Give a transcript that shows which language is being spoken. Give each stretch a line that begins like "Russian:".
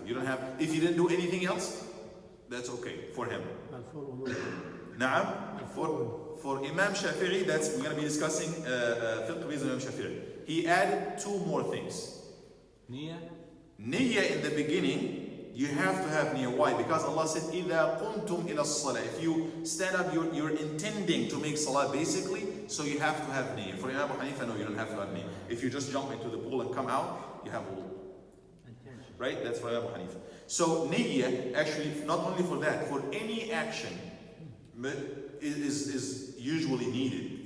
English: You don't have, if you didn't do anything else, that's okay for him. Na'am. For Imam Shafi'i, we're going to be discussing fiqh based on Imam Shafi'i. He added 2 more things. Niyyah in the beginning, you have to have niyyah. Why?
Arabic: Because Allah said, إِذَا قُمْتُمْ إِلَى الصَّلَاةِ.
English: If you stand up, you're intending to make salah basically, so you have to have niyyah. For Imam Abu Hanifa, no, you don't have to have niyyah. If you just jump into the pool and come out, you have wudu. Right? That's for Imam Abu Hanifa. So niyyah, actually, not only for that, for any action, is usually needed.